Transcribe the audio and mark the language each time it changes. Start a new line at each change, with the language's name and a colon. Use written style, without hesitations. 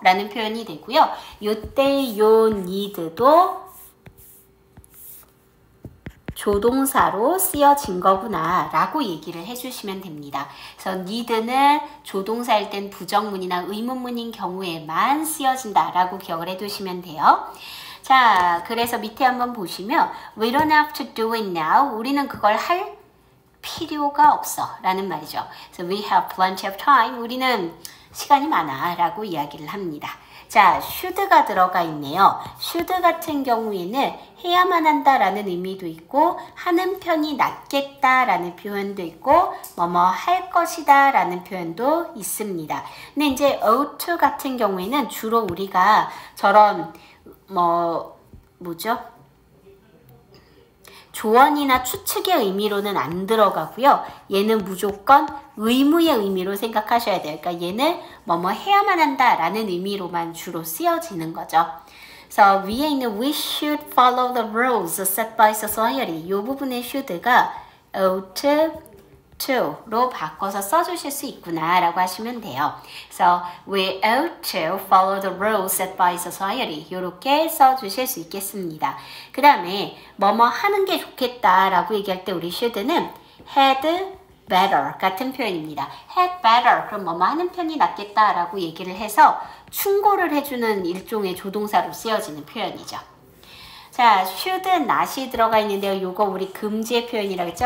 Korean: 라는 표현이 되고요. 이때 요 need도 조동사로 쓰여진 거구나 라고 얘기를 해주시면 됩니다. 그래서 need는 조동사일 땐 부정문이나 의문문인 경우에만 쓰여진다 라고 기억을 해두시면 돼요. 자, 그래서 밑에 한번 보시면
English: We don't have to do it now.
Korean: 우리는 그걸 할 필요가 없어 라는 말이죠.
English: So we have plenty of time.
Korean: 우리는 시간이 많아 라고 이야기를 합니다. 자, should가 들어가 있네요. should 같은 경우에는 해야만 한다라는 의미도 있고 하는 편이 낫겠다라는 표현도 있고 뭐뭐 할 것이다 라는 표현도 있습니다. 근데 이제 ought to 같은 경우에는 주로 우리가 저런 뭐죠? 조언이나 추측의 의미로는 안 들어가고요. 얘는 무조건 의무의 의미로 생각하셔야 돼요. 그러니까 얘는 뭐뭐 해야만 한다라는 의미로만 주로 쓰여지는 거죠. 그래서 위에 있는
English: we should follow the rules set by society
Korean: 이 부분의 should가 ought to로 바꿔서 써주실 수 있구나 라고 하시면 돼요. 그래서
English: we ought to follow the rules set by society
Korean: 이렇게 써주실 수 있겠습니다. 그 다음에 뭐뭐 하는 게 좋겠다 라고 얘기할 때 우리 should는 had better 같은 표현입니다. had better 그럼 뭐뭐 하는 편이 낫겠다 라고 얘기를 해서 충고를 해주는 일종의 조동사로 쓰여지는 표현이죠. 자, should not이 들어가 있는데요. 요거 우리 금지의 표현이라고 했죠?